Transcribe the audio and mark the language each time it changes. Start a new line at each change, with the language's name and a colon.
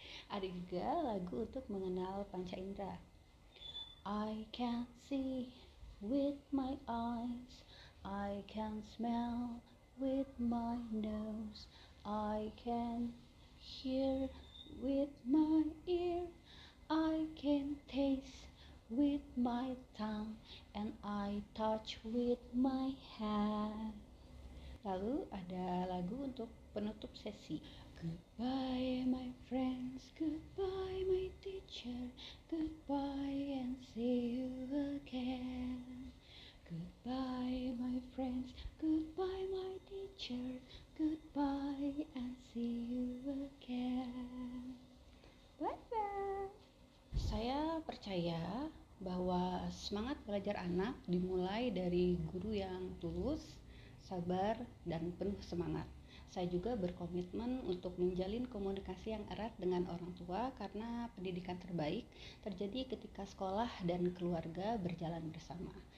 Indonesian: Ada juga lagu untuk mengenal panca indera.
English: I can see with my eyes. I can smell with my nose. I can hear with my ear, I can taste with my tongue, and I touch with my hand.
Indonesian: Lalu ada lagu untuk penutup sesi.
English: Goodbye my friends, goodbye my teacher, goodbye and see you again. Goodbye my friends, goodbye my teacher, goodbye and see you again. Bye bye.
Indonesian: Saya percaya bahwa semangat belajar anak dimulai dari guru yang tulus, sabar, dan penuh semangat. Saya juga berkomitmen untuk menjalin komunikasi yang erat dengan orang tua karena pendidikan terbaik terjadi ketika sekolah dan keluarga berjalan bersama.